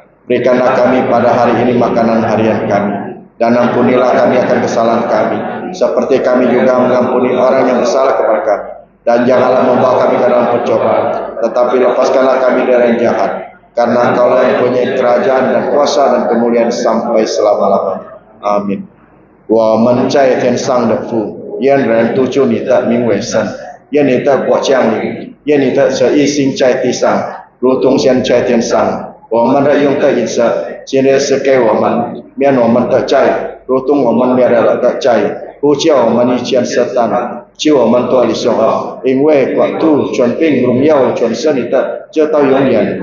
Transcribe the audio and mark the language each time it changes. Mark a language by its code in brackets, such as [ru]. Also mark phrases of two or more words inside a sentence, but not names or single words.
[id] Berikanlah kami pada hari ini makanan harian kami, dan ampunilah kami akan kesalahan kami, seperti kami juga mengampuni orang yang bersalah kepada kami. Dan janganlah membawa kami ke dalam pencobaan, tetapi lepaskanlah kami dari yang jahat. Karena Engkau yang mempunyai kerajaan dan kuasa dan kemuliaan sampai selama-lamanya. Amin. [zh] 我们在天上的父，愿人都祝你的名为圣，愿你的国降临，愿你的旨意行在地上，如同现在天上。我们的用的饮食，今日是给我们，免我们的债，如同我们免了的债，不叫我们遇见撒旦，救我们脱离凶恶，因为国度、权柄、荣耀全是你的，直到永远。